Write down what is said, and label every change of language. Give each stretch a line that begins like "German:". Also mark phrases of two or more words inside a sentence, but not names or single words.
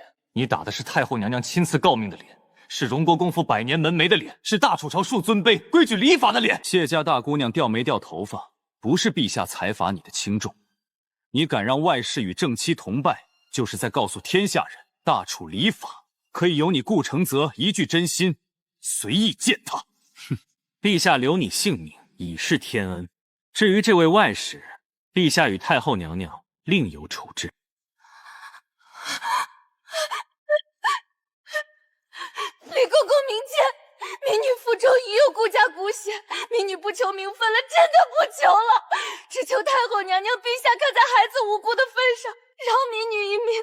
Chinese: 你打的是太后娘娘親賜誥命的臉，是榮國公府百年門楣的臉，是大楚朝樹尊卑、規矩禮法的臉。謝家大姑娘掉沒掉頭髮，不是陛下裁罰你的輕重。你敢讓外室與正妻同拜，就是在告訴天下人，大楚禮法可以由你顧承澤一句真心，隨意踐踏。哼，陛下留你性命已是天恩，至於這位外室，陛下與太后娘娘另有處置。李公公明鉴，民女腹中已有顧家骨血，民女不求名分了，真的不求了，只求太后娘娘陛下看在孩子無辜的份上，饒民女一命。